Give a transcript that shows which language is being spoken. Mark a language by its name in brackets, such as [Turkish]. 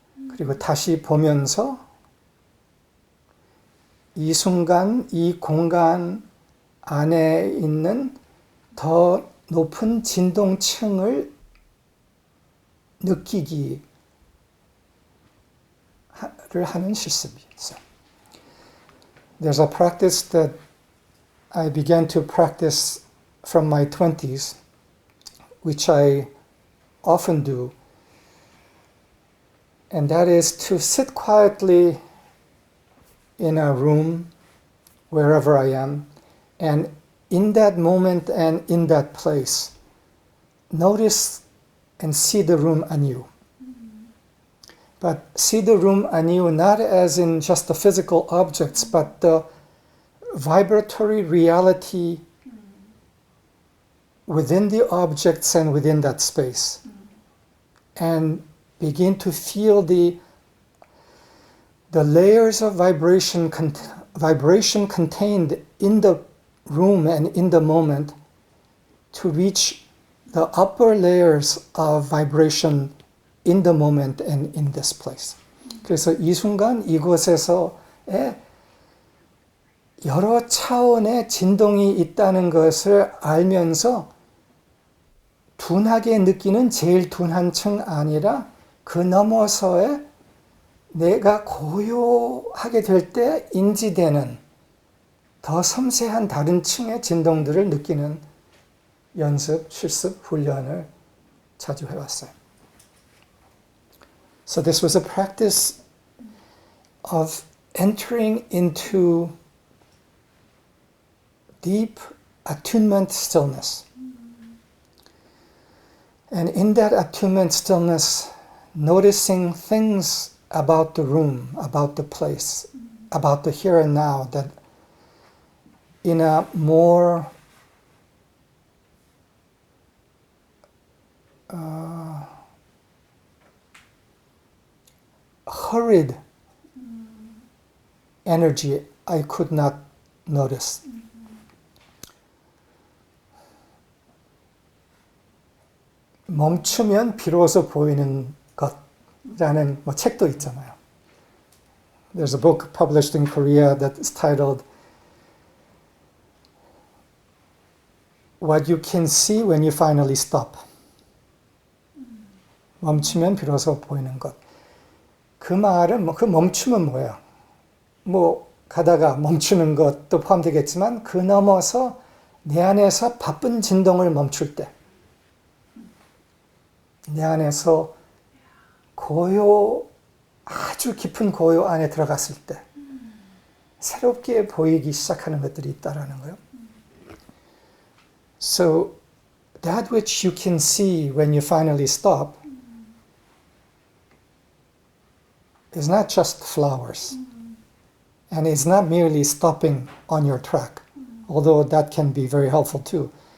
[Korean] 그리고 다시 보면서 이 순간, 이 공간 안에 있는 더 높은 진동층을 느끼기를 하는 실습이 있어요. [English] There's a practice that I began to practice from my 20s, which I often do, and that is to sit quietly in a room, wherever I am, and in that moment and in that place, notice and see the room anew. But see the room anew not as in just the physical objects, but the vibratory reality within the objects and within that space. And begin to feel the layers of vibration contained in the room and in the moment to reach the upper layers of vibration in the moment and in this place. [Korean] 그래서 이 순간 이곳에서의 여러 차원의 진동이 있다는 것을 알면서 둔하게 느끼는 제일 둔한 층 아니라 그 너머서의 내가 고요하게 될 때 인지되는 더 섬세한 다른 층의 진동들을 느끼는 연습, 실습, 훈련을 자주 해왔어요. [English] So this was a practice of entering into deep attunement stillness. And in that attunement stillness, noticing things about the room, about the place, about the here and now that in a more hurried energy I could not notice. [Korean] 멈추면 비로소 보이는 것이라는 책도 있잖아요. [English] There's a book published in Korea that's titled What You Can See When You Finally Stop. [Korean] 멈추면 비로소 보이는 것. 그 말은 그 멈춤은 뭐예요? 가다가 멈추는 것도 포함되겠지만 그 넘어서 내 안에서 바쁜 진동을 멈출 때, 내 안에서 아주 깊은 고요 안에 들어갔을 때 새롭게 보이기 시작하는 것들이 있다라는 거예요. [English] So that which you can see when you finally stop is not just flowers. And it's not merely stopping on your track, although that can be very helpful too.